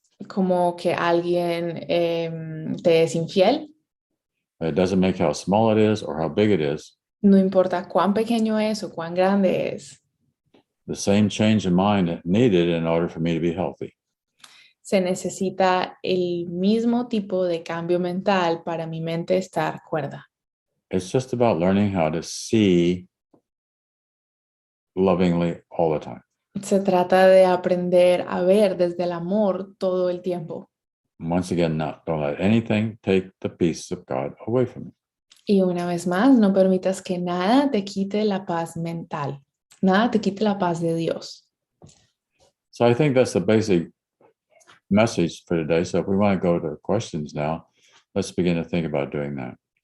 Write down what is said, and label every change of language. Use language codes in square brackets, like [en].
[es] Como que alguien te es infiel. [en] It doesn't make how small it is or how big it is. [es] No importa cuán pequeño es o cuán grande es. [en] The same change in mind needed in order for me to be healthy. [es] Se necesita el mismo tipo de cambio mental para mi mente estar cuerda. [en] It's just about learning how to see lovingly all the time. [es] Se trata de aprender a ver desde el amor todo el tiempo. [en] Once again, don't let anything take the peace of God away from you. [es] Y una vez más, no permitas que nada te quite la paz mental. Nada te quite la paz de Dios. [en] So I think that's the basic message for today. So if we want to go to questions now, let's begin to think about doing that.